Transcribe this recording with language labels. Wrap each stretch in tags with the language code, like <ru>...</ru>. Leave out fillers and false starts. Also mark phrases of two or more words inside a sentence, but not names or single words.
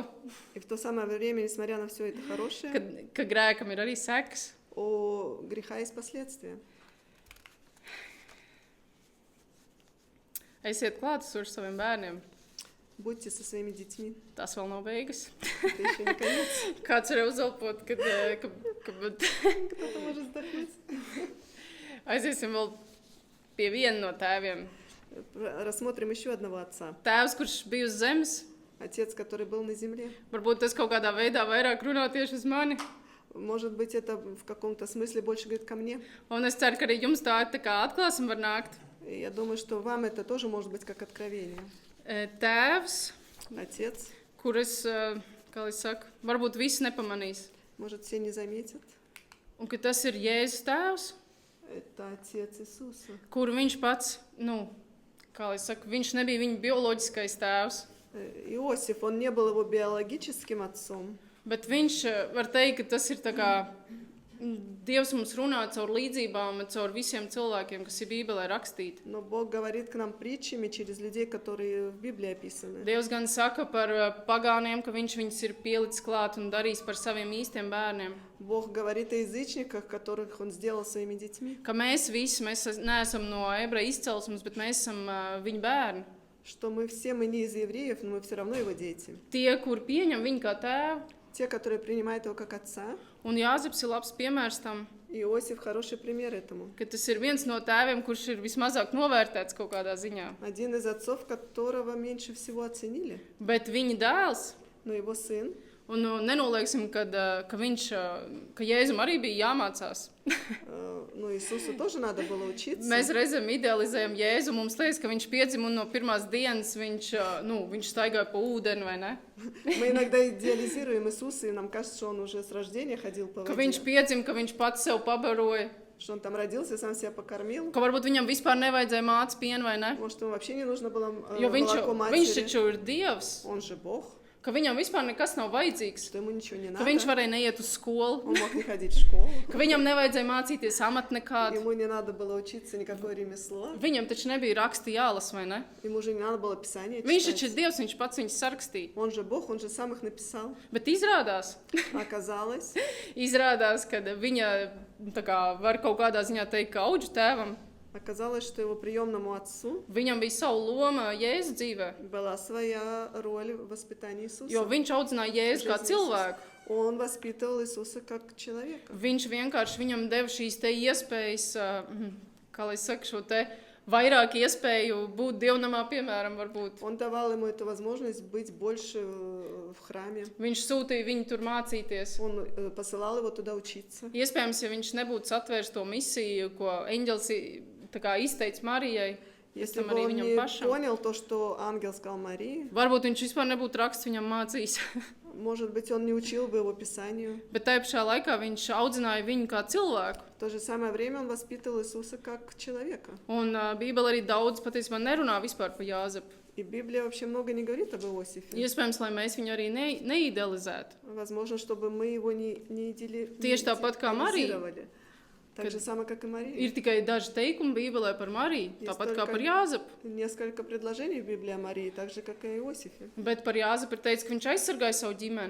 <ru>И в то самое время, несмотря на все это хорошее,</ru> <lv>ka grēkam ir arī sekas.</lv> <ru>у греха есть последствия.</ru> <lv>Esiet klātesoši saviem bērniem.</lv> <ru>Будьте со своими детьми.</ru> <lv>Tas vēl nav beigas.</lv> <ru>Это еще не конец.</ru> <lv>Kāds var uzalpot, kad</lv> <ru>Кто-то может вздохнуть.</ru> <lv>aiziesim vēl pie viena no tēviem.</lv> <ru>Рассмотрим еще одного отца.</ru> <lv>Tēvs, kurš bija uz zemes.</lv> <ru>Отец, который был на земле.</ru> <lv>Varbūt tas kaut kādā veidā vairāk runā tieši uz mani.</lv> <ru>Может быть, это в каком-то смысле больше говорит ко мне.</ru> <lv>Un es ceru, ka arī jums tā kā atklāsme var nākt.</lv> <ru>И я думаю, что вам это тоже может быть как откровение.</ru> <lv>Tēvs,</lv> <ru>Отец,</ru> <lv>kur es, kā lai saka, varbūt visi nepamanīs.</lv> <ru>может, все не заметят.</ru> <lv>Un ka tas ir Jēzus tēvs,</lv> <ru>Это Отец Иисуса.</ru> <lv>kuru viņš pats, kā lai saka, viņš nebija viņa bioloģiskais tēvs.</lv> <ru>Иосиф, он не был его биологическим отцом,</ru> <lv>Bet viņš var teikt, ka tas ir tā kā Dievs mums runā caur līdzībām, caur visiem cilvēkiem, kas ir Bībelē rakstīti.</lv> <ru>но Бог говорит к нам притчами через людей, которые в Библии описаны.</ru> <lv>Dievs gan saka par pagāniem, ka viņš viņus ir pielicis klāt un darījis par saviem īstiem bērniem.</lv> <ru>Бог говорит о язычниках, которых Он сделал своими детьми.</ru> <lv>Ka mēs visi, mēs neesam no ebreju izcelsmes, bet mēs esam viņa bērni.</lv> <ru>Что мы не из евреев, но мы все равно Его дети.</ru> <lv>Tie, kur pieņem viņu kā tēvu,</lv> <ru>Те, которые принимают Его как Отца.</ru> <lv>un Jāzeps ir labs piemērs tam,</lv> <ru>Иосиф хороший пример этому.</ru> <lv>ka tas ir viens no tēviem, kurš ir vismazāk novērtēts kaut kādā ziņā.</lv> <ru>Один из отцов, которого меньше всего оценили.</ru> <lv>Bet viņa dēls,</lv> <ru>Но его сын,</ru> <lv>un nenolieksim, ka Jēzum arī bija jāmācās.</lv> <ru>ну Иисусу тоже надо было учиться.</ru> <lv>Mēs reizēm idealizējam Jēzu, mums liekas, ka viņš piedzima un no pirmās dienas viņš staigāja pa ūdeni, vai ne?</lv> <ru>Мы иногда идеализируем Иисуса, и нам кажется, что Он уже с рождения ходил по</ru> <lv>Ka</lv> <ru>воде.</ru> <lv>viņš piedzima, ka viņš pats sev pabaroja,</lv> <ru>Что Он там родился, сам себя покормил.</ru> <lv>ka varbūt viņam vispār nevajadzēja mācīt pienu, vai ne?</lv> <ru>Может, ему вообще не нужно было</ru> <lv>Jo</lv> <ru>молоко</ru> <lv>viņš</lv> <ru>матери.</ru> <lv>taču ir Dievs,</lv> <ru>Он же Бог,</ru> <lv>ka viņam vispār nekas nav vajadzīgs,</lv> <ru>что ему nичего не</ru> <lv>ka</lv> <ru>надо.</ru> <lv>viņš varēja neiet uz skolu,</lv> <ru>Он мог не ходить в школу.</ru> <lv>ka viņam nevajadzēja mācīties amatu nekādu.</lv> <ru>Ему не надо было учиться никакое ремесло.</ru> <lv>Viņam taču nebija raksti jālas, vai ne?</lv> <ru>Ему уже не надо было Писание</ru> <lv>Viņš taču ir</lv> <ru>читать.</ru> <lv>Dievs, viņš pats viņus sarakstīja.</lv> <ru>Он же Бог, Он же сам их написал.</ru> <lv>Bet izrādās,</lv> <ru>Оказалось,</ru> <lv>ka viņa tā kā, var kaut kādā ziņā teikt, ka auģu tēvam,</lv> <ru>что его приемному отцу</ru> <lv>viņam bija sava loma Jēzus dzīvē,</lv> <ru>была своя роль в воспитании Иисуса.</ru> <lv>jo viņš audzināja Jēzu kā cilvēku.</lv> <ru>Он воспитывал Иисуса как человека.</ru> <lv>Viņš vienkārši viņam deva šīs te iespējas, kā lai saka, šo te vairāk iespēju būt dievnamā, piemēram, varbūt.</lv> <ru>Он давал ему эту возможность быть больше в храме.</ru> <lv>Viņš sūtīja viņu tur mācīties.</lv> <ru>Он посылал его туда учиться.</ru> <lv>Iespējams, ja viņš nebūtu satvērs to misiju, ko eņģelis tā kā izteica Marijai,</lv> <ru>Если</ru> <lv>tam</lv> <ru>бы</ru> <lv>arī</lv> <ru>он</ru> <lv>viņam</lv> <ru>не</ru> <lv>pašam.</lv> <ru>понял то, что ангел сказал Марии,</ru> <lv>Varbūt viņš vispār nebūtu raksts viņam mācījis.</lv> <ru>может быть, он не учил бы его Писанию.</ru> <lv>Bet tajā pašā laikā viņš audzināja viņu kā cilvēku.</lv> <ru>В то же самое время он воспитывал Иисуса как человека.</ru> <lv>Un Bībele arī daudz patiesībā nerunā vispār par Jāzepu.</lv> <ru>И Библия вообще много не говорит об Иосифе.</ru> <lv>Iespējams, lai mēs viņu arī neidealizētu.</lv> <ru>Возможно, чтобы мы его не</ru> <lv>Tieši tāpat kā Marija.</lv> <ru>идеализировали. Так же самое, как и Мария.</ru> <lv>Ir tikai daži teikumi Bībelē par Mariju, tāpat kā par Jāzepu.</lv> <ru>Несколько предложений в Библии о Марии, так же, как и о Иосифе.</ru> <lv>Bet par Jāzepu ir teikts, ka viņš aizsargāja savu ģimeni.</lv>